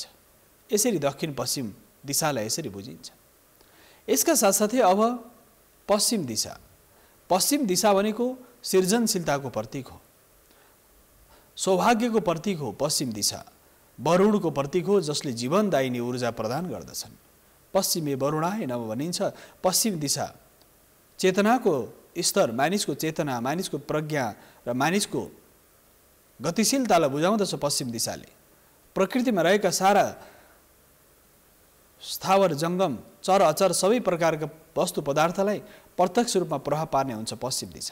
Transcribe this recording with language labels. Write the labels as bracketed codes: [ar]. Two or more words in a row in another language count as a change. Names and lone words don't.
[ne] यसरी दक्षिण पश्चिम दिशालाई यसरी बुझिन्छ। यसका साथसाथै अब पश्चिम दिशा, पश्चिम दिशा भनेको सृजनशीलताको प्रतीक हो, सौभाग्यको प्रतीक हो। पश्चिम दिशा वरुणको प्रतीक हो, जसले जीवनदायिनी ऊर्जा प्रदान गर्दछन्। [sa] पश्चिमे वरुणाय नमः भनिन्छ। [ne] पश्चिम दिशा चेतनाको स्तर, मानिसको चेतना, मानिसको प्रज्ञा र मानिसको गतिशीलतालाई बुझाउँदछ पश्चिम दिशाले। प्रकृतिमा रहेका सारा स्थावर जङ्गम चर अचर सबै प्रकारका वस्तु पदार्थलाई प्रत्यक्ष रूपमा प्रभाव पार्ने हुन्छ पश्चिम दिशा।